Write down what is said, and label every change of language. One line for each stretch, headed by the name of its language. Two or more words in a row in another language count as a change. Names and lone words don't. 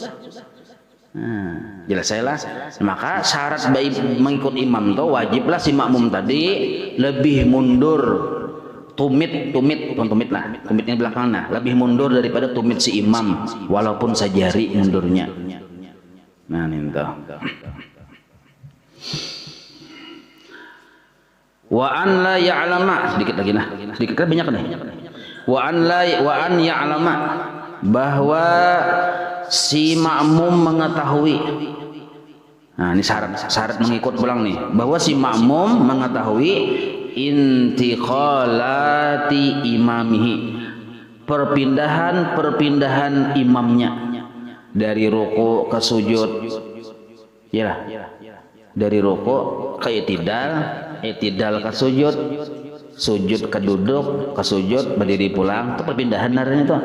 Banjar: Nah, jelas saya lah. Maka syarat baik mengikut imam tuh wajiblah si makmum tadi lebih mundur tumit lah, tumitnya belakang, nah lebih mundur daripada tumit si imam walaupun sajari mundurnya. Nah ini tuh.
Arabic: وأن لا يعلم,
Banjar: sedikit lagi nah, sedikit kan banyak nih.
Arabic: وأن يعلم,
Banjar: bahwa si makmum mengetahui. Nah ini syarat mengikut pulang nih, bahwa si makmum mengetahui
Arabic: انتقالات إمامه,
Banjar: perpindahan imamnya dari ruku ke sujud, ya dari ruku ke itidal ke sujud, sujud ke duduk, ke sujud berdiri pulang, itu perpindahan naranya itu.